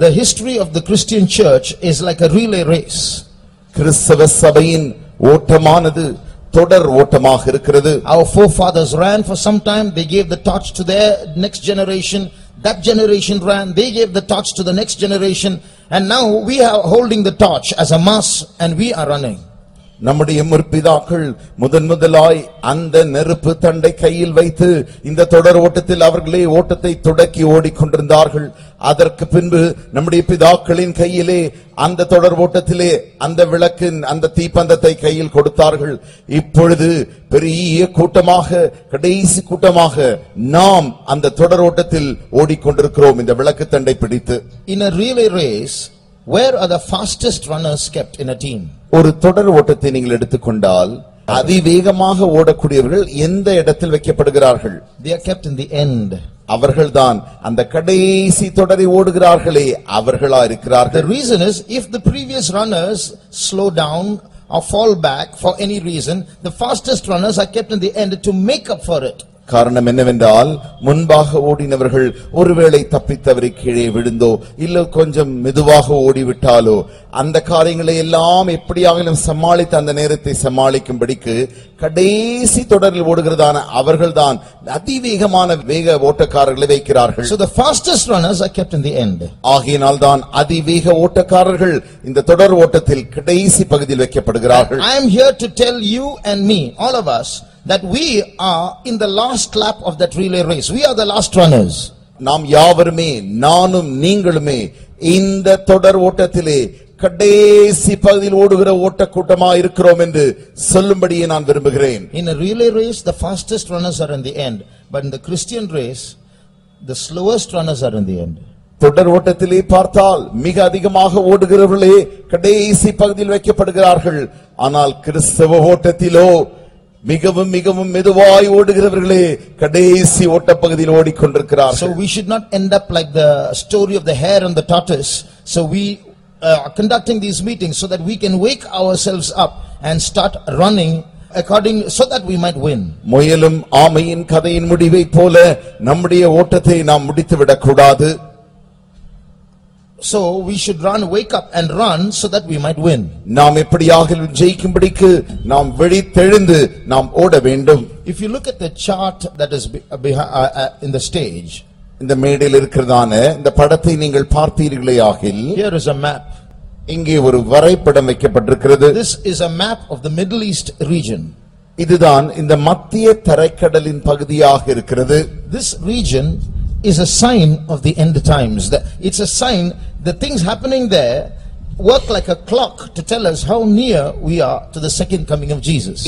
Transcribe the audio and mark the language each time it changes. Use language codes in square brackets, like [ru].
[en] The history of the Christian church is like a relay race. [ta] கிறிஸ்தவ சபையின் ஓட்டமானது தொடர் ஓட்டமாக இருக்கிறது. [en] Our forefathers ran for some time, they gave the torch to their next generation. That generation ran, they gave the torch to the next generation, and now we are holding the torch as a mass and we are running. [ta] நம்முடைய முற்பிதாக்கள் முதலாய் அந்த நெருப்பு தண்டை கையில் வைத்து இந்த தொடர் ஓட்டத்தில் அவர்களே ஓட்டத்தை தொடக்கி ஓடிக்கொண்டிருந்தார்கள். அதற்கு பின்பு நம்முடைய பிதாக்களின் கையிலே அந்த தொடர் ஓட்டத்திலே அந்த விளக்கின் அந்த தீப்பந்தத்தை கையில் கொடுத்தார்கள். இப்பொழுது பெரிய கூட்டமாக, கடைசி கூட்டமாக நாம் அந்த தொடர் ஓட்டத்தில் ஓடிக்கொண்டிருக்கிறோம் இந்த விளக்கு தண்டை பிடித்து. [en] In a relay race, where are the fastest runners kept in a team? [ta] ஒரு தொடர் ஓட்டத்தை நீங்கள் எடுத்துக்கொண்டால் அதிவேகமாக ஓடக்கூடியவர்கள் எந்த இடத்தில் வைக்கப்படுகிறார்கள்? [en] They are kept in the end. [ta] அவர்கள்தான் அந்த கடைசி தொடரை ஓடுகிறார்களே அவர்களா இருக்கிறார்கள். [en] The reason is, if the previous runners slow down or fall back for any reason, the fastest runners are kept in the end to make up for it. [ta] காரணம் என்னவென்றால் முன்பாக ஓடினவர்கள் ஒருவேளை தப்பித்தவரை கீழே விழுந்தோ இல்ல கொஞ்சம் மெதுவாக ஓடிவிட்டாலோ அந்த காரியங்களை எல்லாம் எப்படியாகிலும் சமாளித்து அந்த நேரத்தை சமாளிக்கும்படிக்கு கடைசி தொடரில் ஓடுகிறதான அவர்கள்தான் அதிவேகமான வேக ஓட்டக்காரர்களை வைக்கிறார்கள். [en] So the fastest runners are kept in the end. [ta] ஆகையினால் தான் அதிவேக ஓட்டக்காரர்கள் இந்த தொடர் ஓட்டத்தில் கடைசி பகுதியில் வைக்கப்படுகிறார்கள். [en] I am here to tell you and me, all of us, that we are in the last lap of that relay race. We are the last runners. [ta] நாம் யாவருமே, நானும் நீங்களுமே இந்த தொடர் ஓட்டத்திலே கடைசி பகுதியில் ஓடுகிற ஓட்ட கூட்டமா இருக்கிறோம் என்று சொல்லும்படியே நான் விரும்புகிறேன். [en] In a relay race, the fastest runners are in the end, but in the Christian race, the slowest runners are in the end. [ta] தொடர் ஓட்டத்திலே பார்த்தால் மிக அதிகமாக ஓடுகிறவர்களே கடைசி பகுதியில் வைக்கப்படுகிறார்கள். ஆனால் கிறிஸ்தவ ஓட்டத்திலோ மிகவும் மிகவும் மெதுவாய் ஓடுகிறவர்களே கடைசி ஓட்டப்பகுதியில் ஓடிக்கொண்டிருக்கிறார்கள். [en] So we should not end up like the story of the hare and the tortoise. So we are conducting these meetings so that we can wake ourselves up and start running according so that we might win. [ta] முயலும் ஆமையின் கதையின் முடிவை போல நம்முடைய ஓட்டத்தை நாம் முடித்து விடக் கூடாது. [en] So we should wake up and run so that we might win. [ta] நாம் எப்படியாக ஜெயிக்கும்படிக்கு நாம் விழித்தெழுந்து நாம் ஓட வேண்டும். [en] If you look at the chart that is in the stage, [ta] இந்த மேடையில் இருக்கிறதான இந்த படத்தை நீங்கள் பார்ப்பீர்களே ஆகில், [en] here is a map. [ta] இங்கே ஒரு வரைபடம் வைக்கப்பட்டிருக்கிறது. [en] This is a map of the Middle East region. [ta] இதுதான் இந்த மத்திய தரைக்கடலின் பகுதியாக இருக்கிறது. [en] This region is a sign of the end times. It's a sign, the things happening there work like a clock to tell us how near we are to the second coming of Jesus.